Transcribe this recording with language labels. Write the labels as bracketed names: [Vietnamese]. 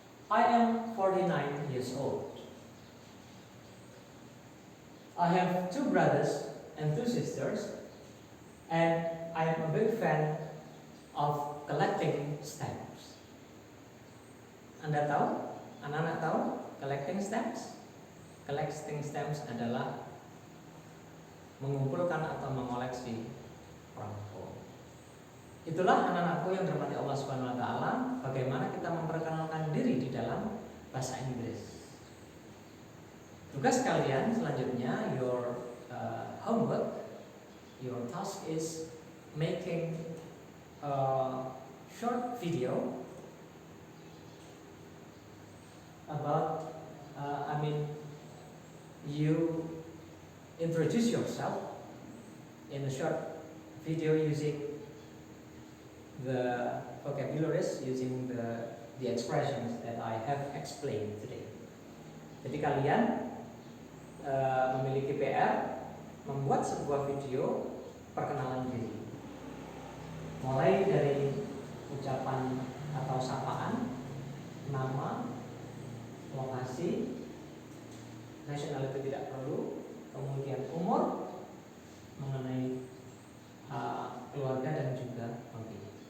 [English] I am 49 years old. I have 2 brothers and 2 sisters, and I am a big fan of collecting stamps. [Indonesian] Anda tahu? Anak-anak tahu collecting stamps? Collecting stamps adalah mengumpulkan atau mengoleksi perangko. Itulah anak-anakku yang dirahmati Allah Subhanahu wa taala, bagaimana kita memperkenalkan diri di dalam bahasa Inggris. Tugas kalian selanjutnya, [English] your homework, your task is making a short video about you introduce yourself in a short video using the vocabularies, using the expressions that I have explained today. [Indonesian] Jadi kalian memiliki PR membuat sebuah video perkenalan diri, mulai dari ucapan atau sapaan, nama, lokasi, nationality tidak perlu, kemudian umur, mengenai keluarga dan juga hobi.